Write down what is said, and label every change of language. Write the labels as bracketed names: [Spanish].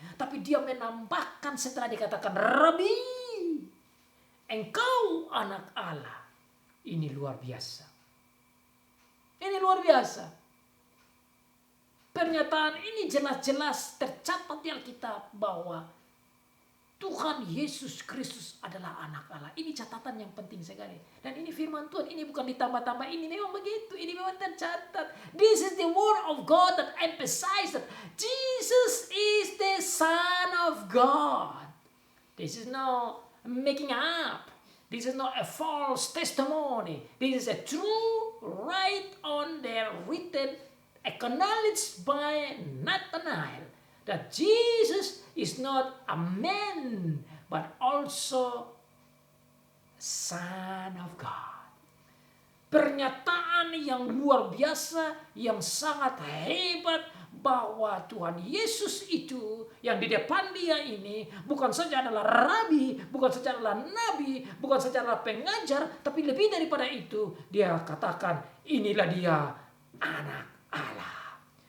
[Indonesian] Tapi dia menambahkan setelah dikatakan Rabi, engkau anak Allah. Ini luar biasa. Ini luar biasa. Pernyataan ini jelas-jelas tercatat di Alkitab bahwa Tuhan Yesus Kristus adalah anak Allah. Ini catatan yang penting sekali. Dan ini firman Tuhan. Ini bukan ditambah-tambah. Ini memang begitu. Ini memang tercatat. [English] This is the word of God that emphasizes that Jesus is the Son of God. This is no making up. This is not a false testimony. This is a true, right on there written, acknowledged by Nathanael, that Jesus is not a man, but also Son of God. [Indonesian] Pernyataan yang luar biasa, yang sangat hebat, bahwa Tuhan Yesus itu yang di depan dia ini bukan saja adalah rabi, bukan saja adalah nabi, bukan saja adalah pengajar, tapi lebih daripada itu dia katakan inilah dia anak Allah.